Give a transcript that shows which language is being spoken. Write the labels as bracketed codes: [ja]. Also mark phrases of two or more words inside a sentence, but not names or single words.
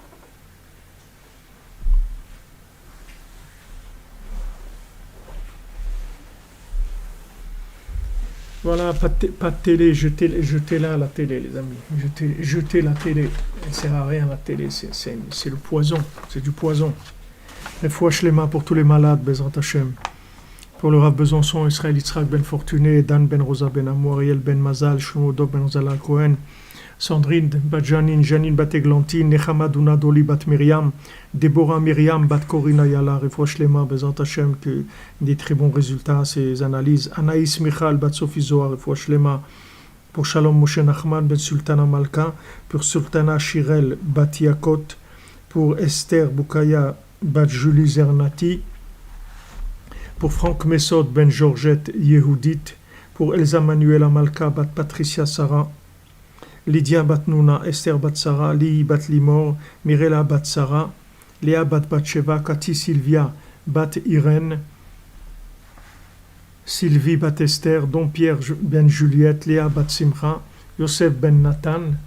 [fr] Voilà, pas de télé, jetez-la la télé, les amis. Jetez la télé. Elle ne sert à rien, la télé. C'est le poison. C'est du poison. Les fois Shlema pour tous les malades, [he] בעזרת השם. [fr] Pour le Rav Besançon, Israël Yitzhak Ben Fortuné, Dan Ben Rosa Ben Amour, Ariel Ben Mazal, Shlomo Dov Ben Zala Cohen, Sandrine Bat Janine, Janine Bat Eglantine, Nechama Duna Doli Bat Myriam, Déborah Myriam Bat Corina Yala, [he] רפואה שלמה, בעזרת השם, [fr] que des très bons résultats à ces analyses. Anaïs Michal Bat Sophie Zohar, [he] רפואה שלמה, [fr] pour Shalom Moshe Nachman Ben Sultana Malka, pour Sultana Shirel Bat Yakot, pour Esther Boukaya Bat Julie Zernati, pour Franck Messod Ben Georgette Yehudit, pour Elsa Manuela Malka Bat Patricia Sarah, Lydia Bat Nouna, Esther Bat Sarah, Li Bat Limor, Mirela Bat Sarah, Léa Bat Batsheva, Cathy Sylvia Bat Irène, Sylvie Bat Esther, Don Pierre Ben Juliette, Léa Bat Simcha, Yosef Ben Nathan.